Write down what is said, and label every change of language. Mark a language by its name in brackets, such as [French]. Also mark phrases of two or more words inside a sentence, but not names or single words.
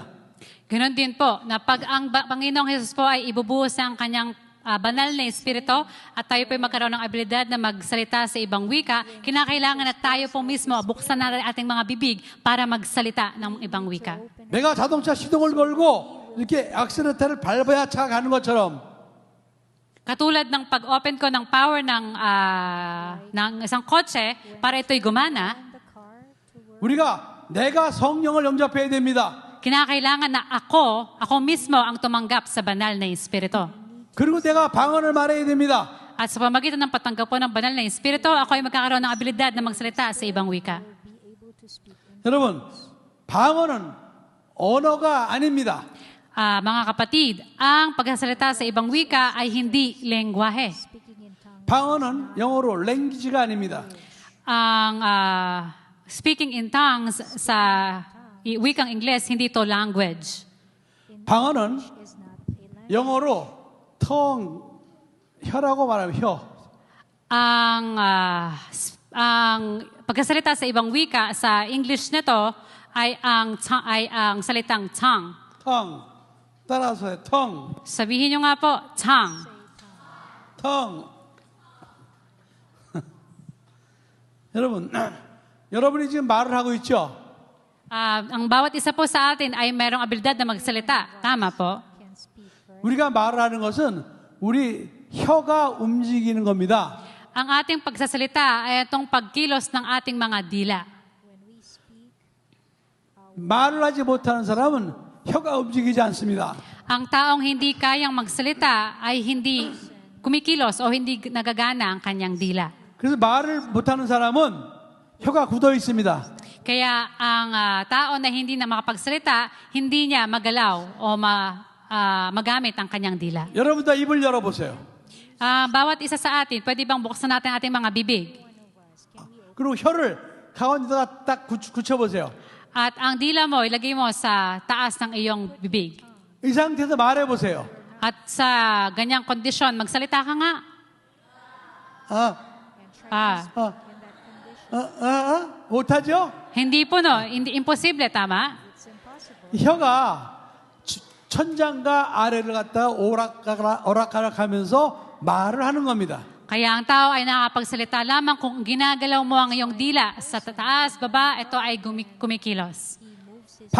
[Filipino] Ganon din po, na pag ang Panginoong Jesus po ay ibubuhos ang kanyang banal na espiritu at tayo po ay magkaroon ng abilidad na magsalita sa ibang wika, kinakailangan na tayo po mismo buksan natin ating mga bibig para magsalita ng ibang wika. [Korean] 내가 자동차 시동을 걸고 이렇게 악셀레이터를 밟아야 차가 가는 것처럼 [Filipino] Katulad ng pag-open ko ng power ng isang kotse para ito'y gumana, [English] And the car to work. [Korean] 우리가 내가 성령을 영접해야 됩니다. [Filipino] kinakailangan na ako mismo ang tumanggap sa banal na espiritu. [Korean] 그리고 내가 방언을 말해야 됩니다. [Filipino] At sa pamagitan ng patanggap po ng banal na espiritu, ako ay magkakaroon ng abilidad na magsalita sa ibang wika. [English] Be able to speak in [Korean] 여러분, 방언은 언어가 아닙니다. [Filipino] Mga kapatid, ang pagsasalita sa ibang wika ay hindi lengguwahe. [English] speaking in tongues. [Korean] 방언은 영어로 랭귀지가 아닙니다. [Filipino] Ang [English] speaking in tongues [Filipino] sa wikang Ingles, hindi to language. [Korean] 방언은 [English] Is not a language. [Korean] 영어로 tongue, 혀라고 말하면 혀. [Filipino] Ang pagkasalita sa ibang wika sa English nito ay ang salitang tongue. [English] tongue. [Korean] 따라서 해. [English] tongue. [Filipino] Sabihin nyo nga po, [English] tongue. tongue. [Korean] 여러분, 여러분이 지금 말을 하고 있죠? [Filipino] Ang bawat isa po sa atin ay merong abilidad na magsalita. Tama po. [English] Can speak, right? [Korean] 우리가 말을 하는 것은 우리 혀가 움직이는 겁니다. [Filipino] Ang ating pagsasalita ay itong pagkilos ng ating mga dila. [English] When we speak, [Korean] 말을 하지 못하는 사람은 혀가 움직이지 않습니다. [Filipino] Ang taong hindi kayang magsalita ay hindi kumikilos o hindi nagagana ang kanyang dila. [Korean] 그래서 말을 못하는 사람은 혀가 굳어 있습니다. [Filipino] Kaya ang tao na hindi na makapagsalita, hindi niya magalaw o magamit ang kanyang dila. [Korean] 여러분 다 입을 열어보세요. [Filipino] Bawat isa sa atin, pwede bang buksan natin ating mga bibig? [Korean] 그리고 혀를 가운데다가 딱 굳혀보세요. [Filipino] At ang dila mo, ilagay mo sa taas ng iyong bibig. [Korean] 이 상태에서 말해보세요. [Filipino] At sa ganyang kondisyon, magsalita ka nga. [Korean] 못하죠? [Filipino] Hindi po no, hindi imposible, tama? [English] it's impossible. [Korean] 혀가 천장과 아래를 갖다가 오락가락하면서 말을 하는 겁니다. [Filipino] Kaya ang tao ay nakakapagsalita lamang kung ginagalaw mo ang iyong dila sa taas, baba, ito ay kumikilos. [English] He moves his